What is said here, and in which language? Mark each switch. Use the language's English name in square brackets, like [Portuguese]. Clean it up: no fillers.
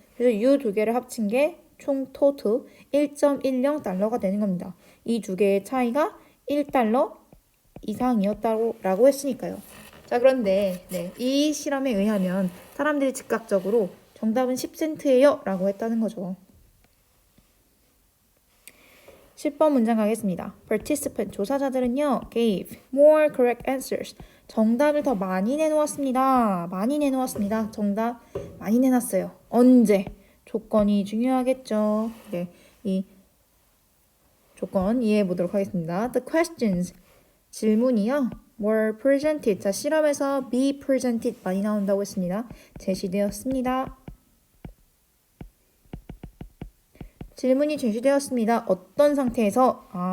[Korean] 그래서 이 두 개를 합친 게 총 토탈 1.10달러가 되는 겁니다. 이 두 개의 차이가 1달러 이상이었다고 했으니까요. 자, 그런데 이 실험에 의하면 사람들이 즉각적으로 정답은 10센트예요 라고 했다는 거죠. 10번 문장 가겠습니다. [English] Participant, [Korean] 조사자들은요, [English] gave more correct answers. [Korean] 정답을 더 많이 내놓았습니다. 정답 많이 내놨어요. 언제? 조건이 중요하겠죠. 네, 이 조건 이해해 보도록 하겠습니다. [English] The questions, [Korean] 질문이요, [English] were presented. [Korean] 자, 실험에서 be presented 많이 나온다고 했습니다. 제시되었습니다. 질문이 제시되었습니다. 어떤 상태에서?